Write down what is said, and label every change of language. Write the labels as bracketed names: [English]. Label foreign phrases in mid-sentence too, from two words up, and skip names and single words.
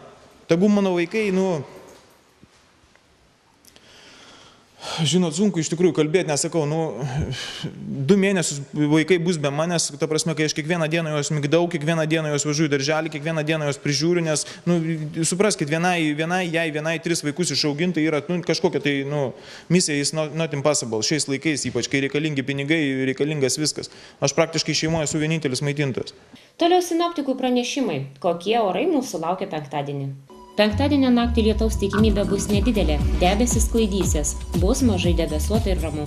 [Lithuanian] Tegu mano vaikai, žinot, sunku iš tikrųjų kalbėti, nes sakau, 2 mėnesius vaikai bus be manęs, ta prasme, kai aš kiekvieną dieną juos migdau, kiekvieną dieną juos važiuoju į darželį, kiekvieną dieną juos prižiūriu, nes, supraskit, vienai 3 vaikus išauginti yra, kažkokia tai, misija [English] is not impossible, [Lithuanian] šiais laikais, ypač kai reikalingi pinigai, reikalingas viskas. Aš praktiškai šeimoje esu vienintelis maitintojas. Toliau sinoptikų pranešimai, kokie orai mūsų laukia penktadienį. Penktadienio naktį lietaus tikimybė bus nedidelė, debesis sklaidysis, bus mažai debesuota ir ramu.